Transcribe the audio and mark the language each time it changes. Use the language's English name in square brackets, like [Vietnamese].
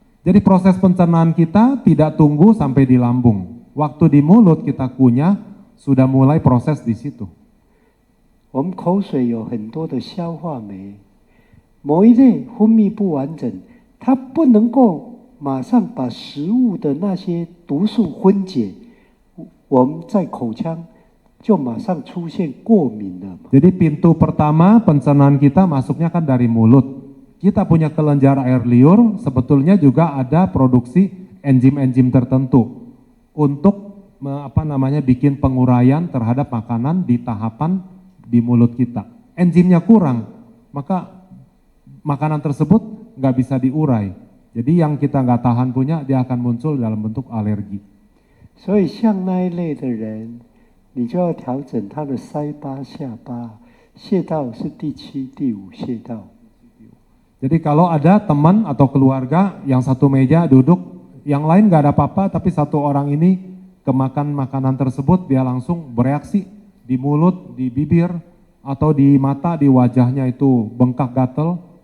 [Indonesian] Jadi proses pencernaan kita tidak tunggu sampai di lambung. Waktu di mulut kita kunyah sudah mulai proses di situ. [Chinese] 我们口水有很多的消化酶，某一类分泌不完整，它不能够马上把食物的那些毒素分解，我们在口腔就马上出现过敏了。 [Indonesian] Jadi pintu pertama pencernaan kita masuknya kan dari mulut. Kita punya kelenjar air liur, sebetulnya juga ada produksi enzim-enzim tertentu untuk bikin penguraian terhadap makanan di tahapan di mulut kita. Enzimnya kurang, maka makanan tersebut nggak bisa diurai. Jadi yang kita nggak tahan punya, dia akan muncul dalam bentuk alergi. [Chinese] 所以像那一类的人，你就要调整他的腮巴、下巴，穴道是第7、第5穴道。 [Indonesian] Jadi kalau ada teman atau keluarga yang satu meja duduk, yang lain nggak ada apa-apa, tapi satu orang ini kemakan makanan tersebut, dia langsung bereaksi di mulut, di bibir, atau di mata, di wajahnya itu bengkak gatel.